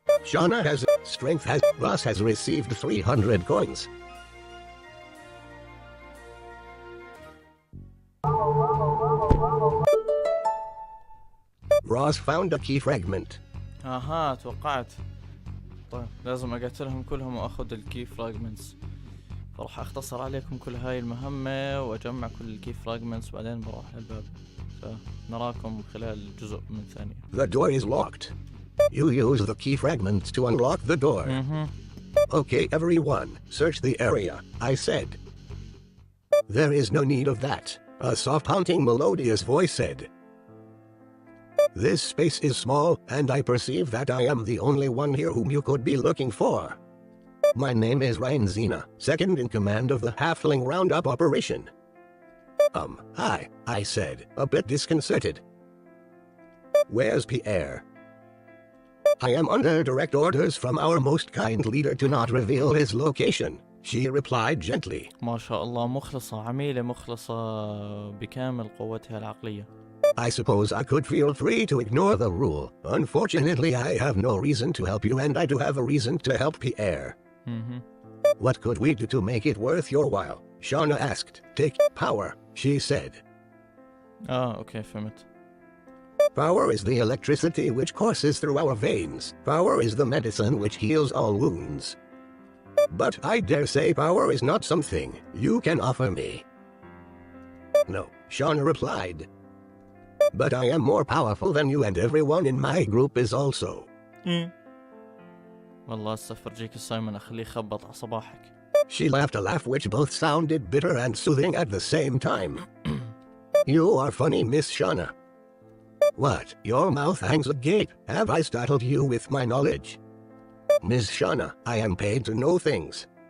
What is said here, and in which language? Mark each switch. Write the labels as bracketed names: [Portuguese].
[English] Shauna has. Strength has. Ross has received 300 coins. Ross found a key fragment. [Arabic] توقعت. طيب لازم اقتلهم كلهم واخذ الكي فراجمنتس، فراح اختصر عليكم كل هاي المهمة واجمع كل الكي فراجمنتس وبعدين بروح للباب. فنراكم خلال جزء من ثانية. [English] The door is locked. You use the key fragments to unlock the door. Okay everyone, search the area, I said. There is no need of that, a soft haunting melodious voice said. This space is small, and I perceive that I am the only one here whom you could be looking for. My name is Reinzina, second in command of the Halfling Roundup operation. Hi, I said, a bit disconcerted. Where's Pierre? I am under direct orders from our most kind leader to not reveal his location, she replied gently. [Arabic] ما شاء الله مخلصة، عميلة مخلصة بكامل قوتها العقلية. [English] I suppose I could feel free to ignore the rule. Unfortunately, I have no reason to help you, and I do have a reason to help Pierre. What could we do to make it worth your while? Shauna asked. Take power, she said. [Arabic] اوكي فهمت. [English] Power is the electricity which courses through our veins. Power is the medicine which heals all wounds. But I dare say power is not something you can offer me. No, Shauna replied. But I am more powerful than you, and everyone in my group is also. [Arabic] والله استفرجيك سايمون اخليه يخبط على صباحك. [English] She laughed a laugh which both sounded bitter and soothing at the same time. You are funny, Miss Shauna. What, your mouth hangs agape? Have I startled you with my knowledge? Miss Shauna, I am paid to know things.